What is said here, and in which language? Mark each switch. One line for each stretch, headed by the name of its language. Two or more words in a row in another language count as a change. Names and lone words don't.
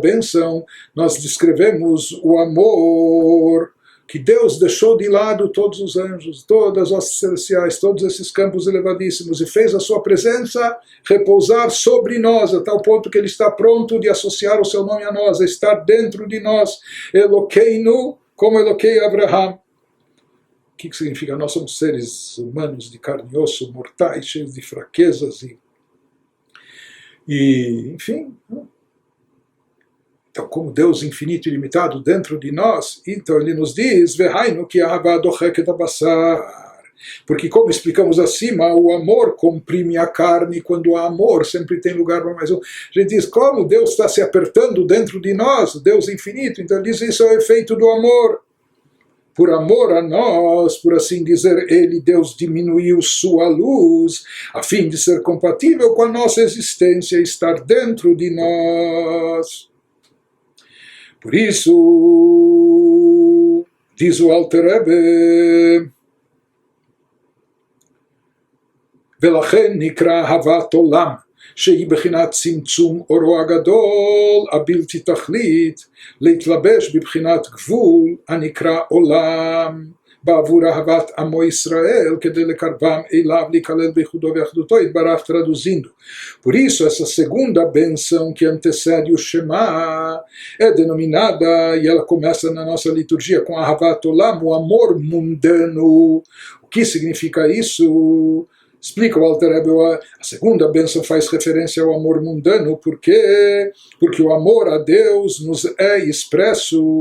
Portuguese: bênção, nós descrevemos o amor que Deus deixou de lado todos os anjos, todas as hostes celestiais, todos esses campos elevadíssimos, e fez a sua presença repousar sobre nós, a tal ponto que ele está pronto de associar o seu nome a nós, a estar dentro de nós, Elokeinu, como
Hebrew: Elokei Abraham.
Portuguese: O que significa? Nós somos seres humanos de carne e osso, mortais, cheios de fraquezas e enfim. Então, como Deus infinito e ilimitado dentro de nós, então ele nos diz,
Hebrew: והיינו כי אהבה דוחקת הבשר.
Portuguese: Porque, como explicamos acima, o amor comprime a carne. Quando há amor, sempre tem lugar para mais um. A gente diz, como Deus está se apertando dentro de nós, Deus infinito, então ele diz, isso é o efeito do amor. Por amor a nós, por assim dizer, ele, Deus, diminuiu sua luz, a fim de ser compatível com a nossa existência e estar dentro de nós. Por isso, diz o Alter Rebbe,
Hebrew: ולכן נקרא אהבת עולם, שהיא בחינת צמצום אורו הגדול, הבלתי תכלית, להתלבש בבחינת גבול הנקרא עולם, בעבור אהבת עמו ישראל, כדי לקרבם אליו, להיכלל בייחודו ואחדותו, יתברך traduzindo.
Portuguese: Por isso, essa segunda benção que antecede o Shema é denominada, e ela começa na nossa liturgia com Ahavat Olam, o amor mundano. O que significa isso? Explica o Alter Rebbe, a segunda bênção faz referência ao amor mundano, porque o amor a Deus nos é expresso.